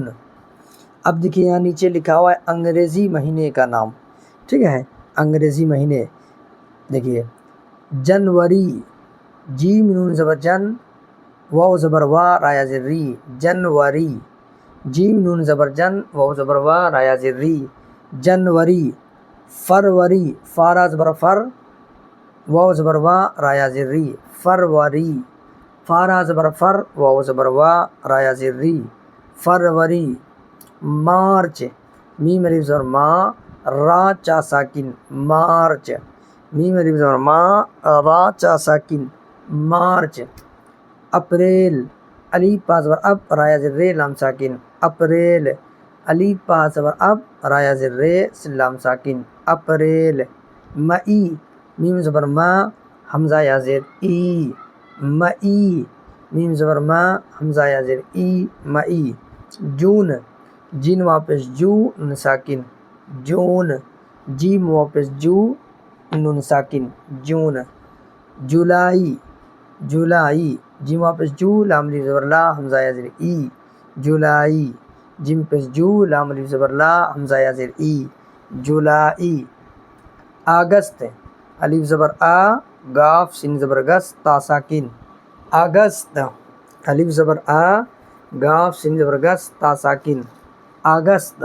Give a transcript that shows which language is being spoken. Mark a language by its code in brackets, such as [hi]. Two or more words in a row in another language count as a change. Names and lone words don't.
[ur] اب دیکھیے یہاں نیچے لکھا ہوا ہے انگریزی مہینے کا نام، ٹھیک ہے، انگریزی مہینے۔ دیکھیے جنوری، جیم نون زبر جن، واو زبر وا، را یا زر ری، جنوری، جیم نون زبر جن، واو زبر وا، را یا زر ری، جنوری۔ فروری، فا را زبر فر، واو زبر وا، را یا زر ری، فروری، فا را زبر فر، واو زبر وا، را یا زر ری، فروری۔ مارچ، میم الف زبر ما، را چا ساکن، مارچ، میم الف زبر ما، را چا ساکن، مارچ۔ اپریل، الف پا زبر اب، را یا زر رے، لام ساکن، اپریل، الف پا زبر اب، را یا زر رے، لام ساکن، اپریل۔ مئی، میم زبر ما، حمزہ یا زیر ای، مئی، میم زبر ما، حمزہ یا زیر ای، مئی۔ جون، جین واپس جو، نون ساکن، جون، جیم واپس جو، نون ساکن، جون۔ جولائی، جولائی، جیم واپس جو، لام الف زبر لا، حمزہ یا زیر ای، جولائی، جیم پیش جو، لام الف زبر لا، ہمزہ یا زیر ای، جولائی. اگست، الف زبر آ، گاف سین زبر گس، تا ساکن، اگست، الف زبر آ، گاف سین زبر گس، تا ساکن، اگست.